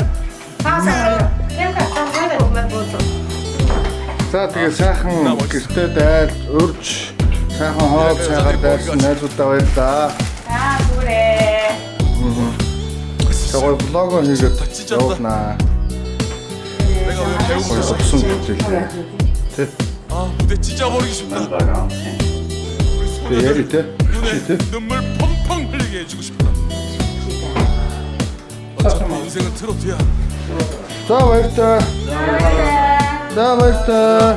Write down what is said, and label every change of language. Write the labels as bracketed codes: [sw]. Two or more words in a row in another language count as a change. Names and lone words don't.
[mn] За тэгээ сайхан гэртээ дайл, урьж, сайхан хоол цайгаар дайлсан найзуудаа баярлалаа. Бүрээ. Тэгвэл влог хийгээд явуулнаа. [ko] 내가 왜 배우고 거기서 무슨 일이야? 무대 찢어버리고 싶다 얘를 돼? 눈에 눈물 펑펑 흘리게 해주고 싶다 어차피 인생은 트로트야 자 맛있다. 자 맛있다.